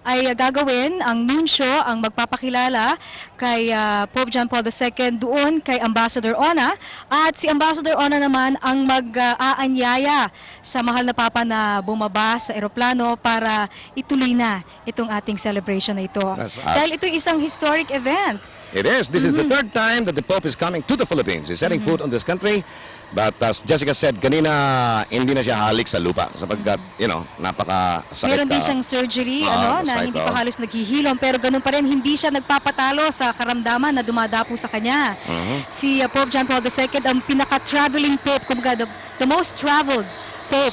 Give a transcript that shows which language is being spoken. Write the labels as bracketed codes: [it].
[tl] ay gagawin ang nuncio, ang magpapakilala kay Pope John Paul II doon kay Ambassador Ona. At si Ambassador Ona naman ang mag-aanyaya sa mahal na Papa na bumaba sa eroplano para ituloy na itong ating celebration na ito. [en] That's right. [tl] Dahil ito isang historic event. [en] It is. This is the third time that the Pope is coming to the Philippines. He's setting foot on this country. But as Jessica said [tl] kanina, hindi na siya halik sa lupa sapagkat, napakasakit. Meron din siyang surgery na masakit, hindi pa halos naghihilom, pero ganun pa rin hindi siya nagpapatalo sa karamdaman na dumadapo sa kanya. Si Pope John Paul II ang pinaka-traveling Pope, kumbaga [en] the most traveled Pope.